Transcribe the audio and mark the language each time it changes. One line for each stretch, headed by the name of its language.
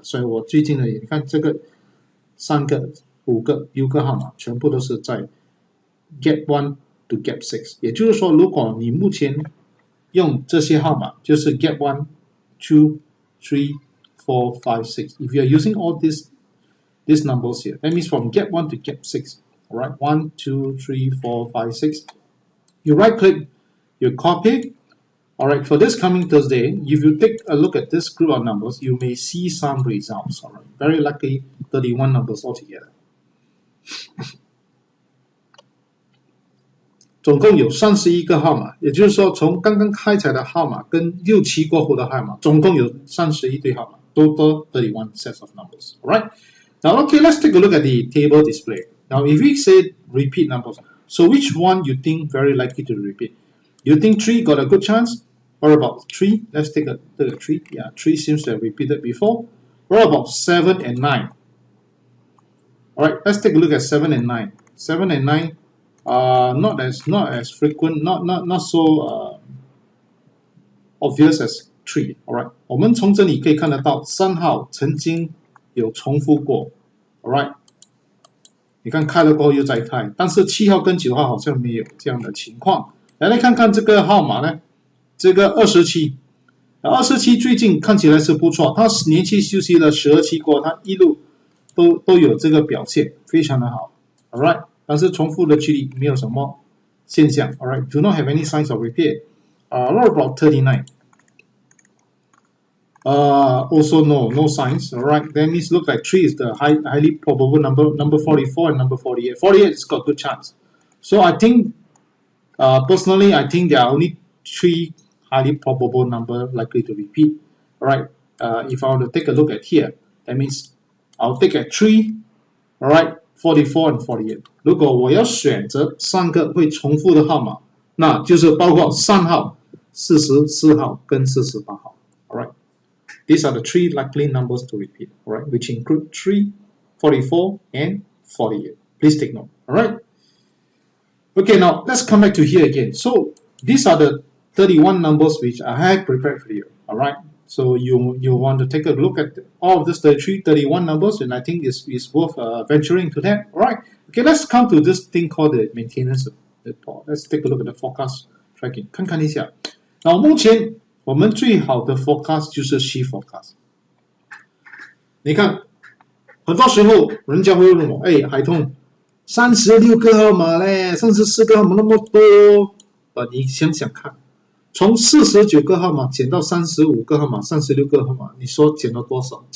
Chinese: 所以我最近呢，你看这个3个、5个、6个号码全部都是在 Gap 1 to Gap 6，也就是说，如果你目前用这些号码，就是 Gap 1、2、3、4、5、6。
English: If you are using all these numbers here, that means from Gap 1 to Gap 6. Alright, 1, 2, 3, 4, 5, 6. You right click, you copy. Alright, for this coming Thursday, if you take a look at this group of numbers, you may see some results. Alright, very likely 31 numbers altogether.
Chinese: 总共有31个号码，也就是说，从刚刚开彩的号码跟6期过后的号码，总共有31对号码 ，
English: total 31 sets of numbers. Alright. Now, okay, let's take a look at the table display. Now, if we say repeat numbers, so which one you think very likely to repeat? You think 3 got a good chance? What about 3? Let's take a 3. Yeah, 3 seems to have repeated before. What about 7 and 9? Alright, let's take a look at 7 and 9. 7 and 9, not as frequent, not so obvious as 3.
Chinese: Alright, 我们从这里可以看得到3号曾经有重复过 ，alright， 你看开了过后又再开，但是7号跟9号好像没有这样的情况。来看看这个号码呢，这个27最近看起来是不错，它连续休息了12期过，它一路都有这个表现，非常的好 ，alright， 但是重复的几率没有什么现象 ，alright，
English: do not have any signs of repeat. What about 39? Also no signs. Alright, that means look like 3 is the highly probable number. Number 44 and number 48. 48 has got good chance. So I think, personally, I think there are only 3 highly probable number likely to repeat. Alright, if I want to take a look at here, that means I'll take at 3. Alright, 44 and 48.
Chinese: 如果我要选择3个会重复的号码，那就是包括3号、44号跟48号。
English: Alright. These are the 3 likely numbers to repeat, alright, which include 3, 44, and 48. Please take note, alright? Okay, now let's come back to here again. So these are the 31 numbers which I have prepared for you, alright? So you want to take a look at all of these 31 numbers, and I think it's worth venturing into that, alright? Okay, let's come to this thing called the maintenance report. Let's take a look at the forecast tracking.
Chinese: 看看一下。那目前我们最好的 forecast 就是 Shift forecast。你看，很多时候人家会问我，海通，36个号码嘞，34个号码那么多，你想想看，从49个号码减到35个号码、36个号码，你说减了多少？